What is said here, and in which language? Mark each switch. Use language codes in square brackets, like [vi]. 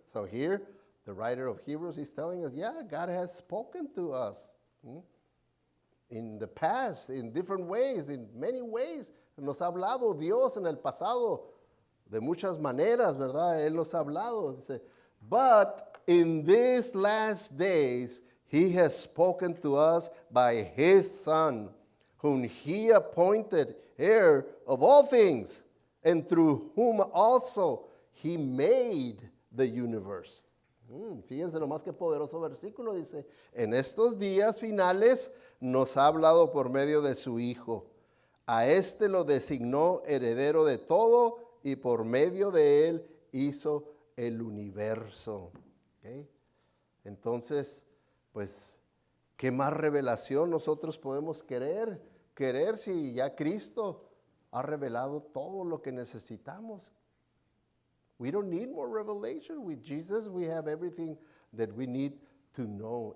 [en] So here, the writer of Hebrews is telling us, yeah, God has spoken to us in the past, in different ways, in many ways. [es] Nos ha hablado Dios en el pasado de muchas maneras, ¿verdad? Él nos ha hablado. [en] Dice, but in these last days, He has spoken to us by His Son, whom He appointed heir of all things, and through whom also He made the universe. [es] Fíjense nomás qué poderoso versículo. Dice, en estos días finales nos ha hablado por medio de su Hijo. A este lo designó heredero de todo y por medio de él hizo el universo. ¿Okay? Entonces, pues, ¿qué más revelación nosotros podemos querer si ya Cristo ha revelado todo lo que necesitamos? [en] We don't need more revelation. With Jesus, we have everything that we need to know.